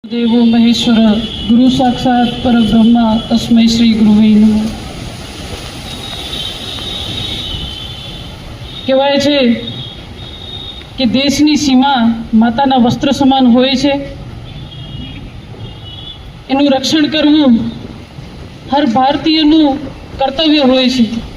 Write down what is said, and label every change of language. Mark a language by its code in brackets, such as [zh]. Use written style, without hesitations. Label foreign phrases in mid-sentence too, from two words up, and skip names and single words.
[sa] देवो महेश्वर गुरु साक्षात परब्रह्म तस्मै श्री गुरुवे नमः। [gu] કહેવાય છે કે દેશની સીમા માતાના વસ્ત્ર સમાન હોય છે, એનું રક્ષણ કરવું હર ભારતીયનું કર્તવ્ય હોય છે।